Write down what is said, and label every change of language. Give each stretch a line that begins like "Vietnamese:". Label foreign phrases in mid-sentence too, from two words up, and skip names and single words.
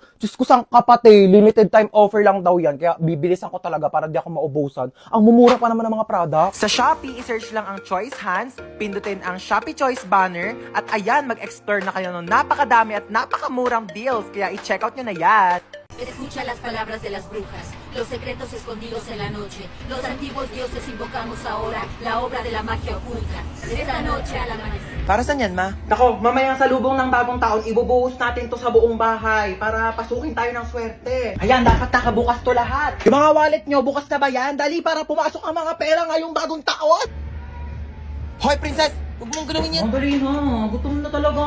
Filipino: Diyos ko sang kapatid,
English: limited time offer
Filipino: lang daw yan. Kaya bibilisan ko talaga para di ako maubusan. Ang mumura pa naman ng mga products. Sa Shopee, i-search lang ang Choice Hands, pindutin ang Shopee Choice banner, at ayan, mag-explore na kayo ng napakadami at napakamurang deals. Kaya i-check out nyo na yan.
Spanish: Escucha las palabras de las brujas, los secretos escondidos en la noche. Los antiguos dioses invocamos ahora la obra de la magia oculta. Esta noche al amanecer.
Filipino: Para saan yan, ma? Nako, mamayang salubong ng bagong taon, ibubuhos natin to sa buong bahay para pasukin tayo ng swerte. Ayan, dapat nakabukas to lahat. Yung mga wallet nyo, bukas na ba yan? Dali para pumasok ang mga pera ngayong bagong taon! Hoy, princess! Huwag mong gawin yan! Ang dali na, gutom na talaga ako.